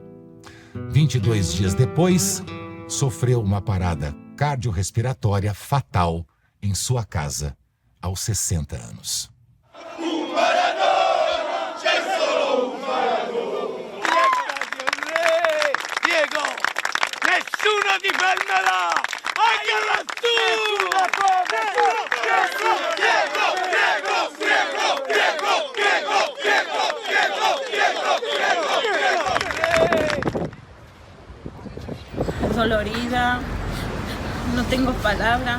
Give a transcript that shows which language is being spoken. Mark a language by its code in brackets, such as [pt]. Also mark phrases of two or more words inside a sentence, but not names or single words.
[pt] 22 dias depois, sofreu uma parada cardiorrespiratória fatal em sua casa, aos 60 anos. Diego, [it] nessuno ti fermerà! Anche [es] dolorida, no tengo palabras.